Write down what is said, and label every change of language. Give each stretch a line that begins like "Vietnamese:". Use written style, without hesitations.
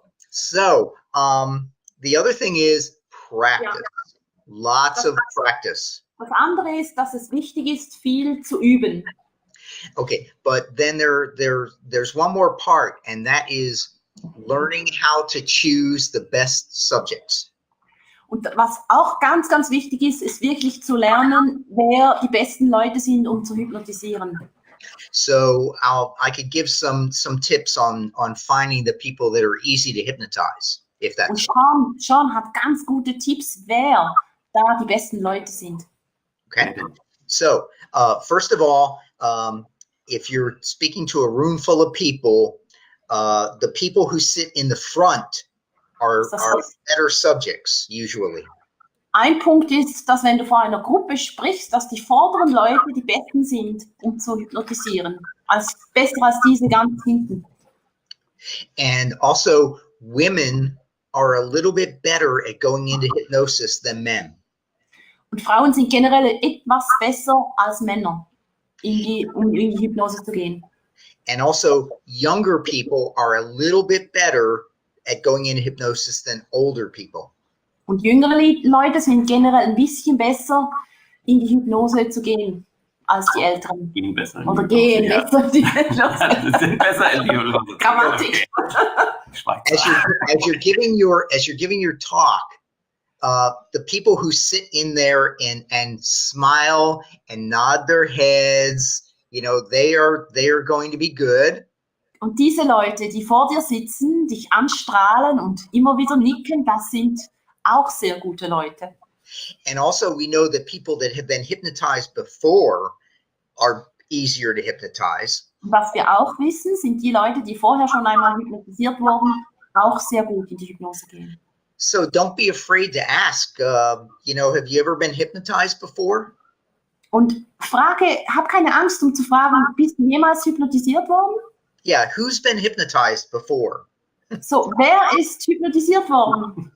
English: So, the other thing is practice. Yeah. Lots of practice.
German: Das andere ist, dass es wichtig ist, viel zu üben.
English: Okay, but then there's one more part, and that is learning how to choose the best subjects.
German: Und was auch ganz, ganz wichtig ist, ist wirklich zu lernen, wer die besten Leute sind, um zu hypnotisieren.
English: So I could give some tips on finding the people that are easy to hypnotize, if that's.
German: Und Sean hat ganz gute Tipps, wer da die besten Leute sind.
English: Okay, so first of all, if you're speaking to a room full of people, the people who sit in the front are better subjects usually.
German: Ein Punkt ist, dass wenn du vor einer Gruppe sprichst, dass die vorderen Leute die Besten sind, um zu hypnotisieren. Besser als diese ganz hinten.
English: And also, women are a little bit better at going into hypnosis than men.
German: Und Frauen sind generell etwas besser als Männer, um in die Hypnose zu gehen.
English: And also, younger people are a little bit better at going into hypnosis than older people.
German: Und jüngere Leute sind generell ein bisschen besser in die Hypnose zu gehen als die Älteren. Gehen besser in Oder die Hypnose, gehen ja. besser in die Hypnose. Sind besser in die Hypnose. Grammatik.
English: As you're giving your talk, the people who sit in there and smile and nod their heads, you know, they are going to be good.
German: Und diese Leute, die vor dir sitzen, dich anstrahlen und immer wieder nicken, das sind auch sehr gute Leute.
English: And also we know that people that have been hypnotized before are easier to hypnotize.
German: Und was wir auch wissen, sind die Leute, die vorher schon einmal hypnotisiert wurden, auch sehr gut in die Hypnose gehen.
English: So don't be afraid to ask, you know, have you ever been hypnotized before?
German: Und hab keine Angst, um zu fragen, bist du jemals hypnotisiert worden?
English: Yeah, who's been hypnotized before?
German: So, wer ist hypnotisiert worden?